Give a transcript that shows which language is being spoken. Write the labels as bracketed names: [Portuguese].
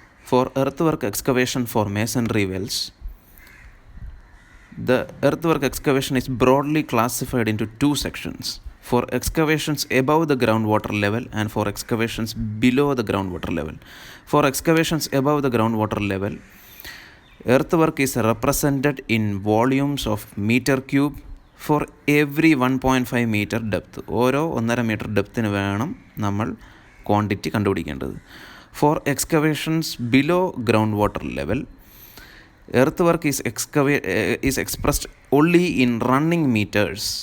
[English] For earthwork excavation for masonry wells, the earthwork excavation is broadly classified into 2 sections: for excavations above the groundwater level and for excavations below the groundwater level. For excavations above the groundwater level, earthwork is represented in volumes of meter cube for every 1.5 meter depth. [Malayalam] ഓരോ 1.5 metre ഡെപ്തിന് വേണം നമ്മൾ quantity കണ്ടുപിടിക്കേണ്ടത്. [English] For excavations below groundwater level, earthwork is expressed only in running meters.